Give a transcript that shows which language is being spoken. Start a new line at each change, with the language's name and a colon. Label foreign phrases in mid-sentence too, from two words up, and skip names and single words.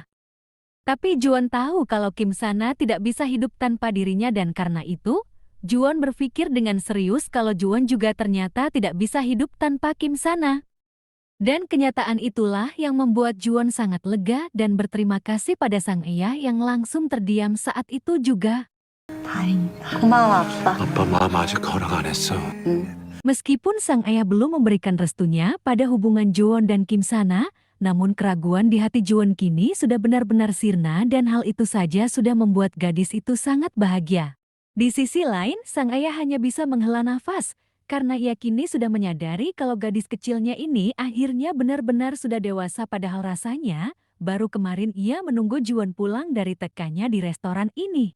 Indonesian: Tapi Juwon tahu kalau Kim Sana tidak bisa hidup tanpa dirinya dan karena itu, Juwon berpikir dengan serius kalau Juwon juga ternyata tidak bisa hidup tanpa Kim Sana. Dan kenyataan itulah yang membuat Juwon sangat lega dan berterima kasih pada sang ayah yang langsung terdiam saat itu juga.
Korean: 다행이다. 고마워, 아빠. 아빠 마음 아직 허락 안 했어. 응.
Indonesian: Meskipun sang ayah belum memberikan restunya pada hubungan Juwon dan Kim Sana, namun keraguan di hati Juwon kini sudah benar-benar sirna dan hal itu saja sudah membuat gadis itu sangat bahagia. Di sisi lain, sang ayah hanya bisa menghela nafas, karena ia kini sudah menyadari kalau gadis kecilnya ini akhirnya benar-benar sudah dewasa padahal rasanya, baru kemarin ia menunggu Juwon pulang dari tekannya di restoran ini.